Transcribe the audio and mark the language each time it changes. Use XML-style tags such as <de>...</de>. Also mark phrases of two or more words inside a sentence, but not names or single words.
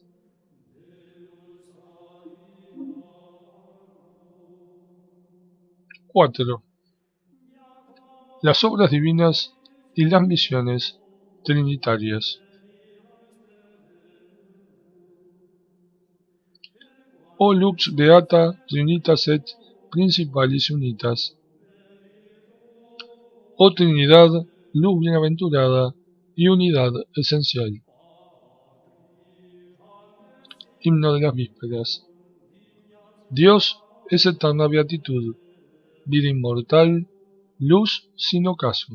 <es>4. Las obras divinas y las misiones trinitarias.</es> <la>O lux beata trinitas et principalis unitas.</la> <es>Oh Trinidad, luz bienaventurada y unidad esencial. Himno de las vísperas. Dios es eterna beatitud, vida inmortal, luz sin ocaso.</es>